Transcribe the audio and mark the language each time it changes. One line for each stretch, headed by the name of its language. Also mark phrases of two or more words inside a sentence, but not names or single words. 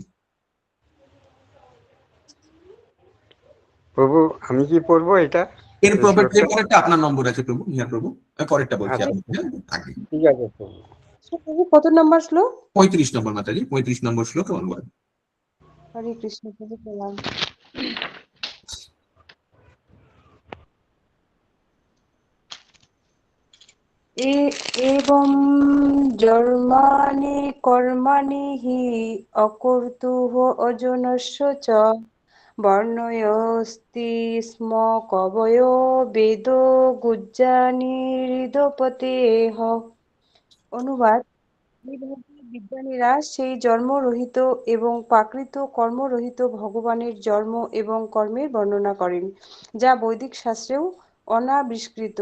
Bangla: প্রভু আমি কি পড়বো এটা? এরপরেরটা আপনার নম্বর আছে প্রভু, নিহার প্রভু, আমি পরেরটা বলছি আচ্ছা, আপনাকে, হ্যাঁ, আগে ঠিক আছে প্রভু। প্রভু কত নাম্বার শ্লোক? 35 নম্বর মাতাজি, 35 নম্বর শ্লোক অনুবাদ। হরে কৃষ্ণ প্রভু প্রণাম।
Sanskrit: एवं जर्माणि कर्माणि हि अकुर्युः अजनस्य च वर्णयस्ति स्म कवयो वेदो গুজ্জানি হৃদপতেহ।
Bangla: অনুবাদ: এইভাবে বিজ্ঞানীরা সেই জন্মরহিত এবং প্রাকৃত কর্মরহিত ভগবানের জন্ম এবং কর্মের বর্ণনা করেন, যা বৈদিক শাস্ত্রেও অনাবিষ্কৃত।